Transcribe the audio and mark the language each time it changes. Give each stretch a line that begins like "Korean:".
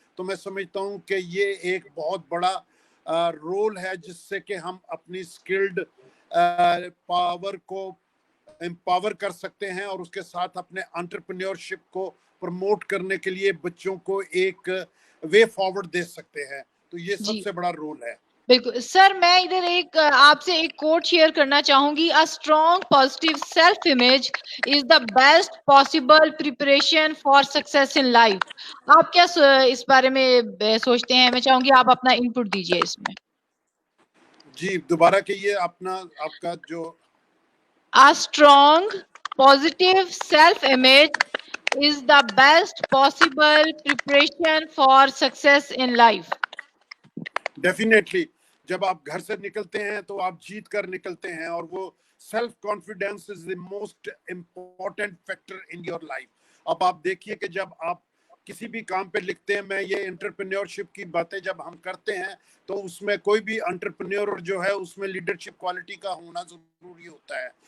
Urdu: تو میں سمجھتا ہوں کہ یہ ایک بہت بڑا رول ہے جس سے کہ ہم اپنی سکلڈ پاور کو امپاور کر سکتے ہیں، اور اس کے ساتھ اپنے انٹرپرینیورشپ کو پروموٹ کرنے کے لیے بچوں کو ایک وے فارورڈ دے سکتے ہیں. تو یہ سب جی سے بڑا رول ہے. بالکل سر. میں ادھر آپ سے ایک کوٹ شیئر کرنا چاہوں گی.
English: A strong positive self image is the best possible preparation for success in life.
Urdu: آپ کیا اس بارے میں سوچتے ہیں؟ میں چاہوں گی آپ اپنا انپٹ دیجئے اس میں. جی دوبارہ کہیے آپ کا جو.
English: A strong positive self image is the best possible preparation for success in life.
Urdu: Definitely جب آپ گھر سے نکلتے ہیں تو آپ جیت کر نکلتے ہیں، اور وہ
English: Self confidence is the most important factor in your life.
Urdu: اب آپ دیکھیے کہ جب آپ کسی بھی کام پہ لکھتے ہیں، میں یہ انٹرپرینیورشپ کی باتیں جب ہم کرتے ہیں تو اس میں کوئی بھی انٹرپرینیور جو ہے اس میں لیڈرشپ کوالٹی کا ہونا ضروری ہوتا ہے،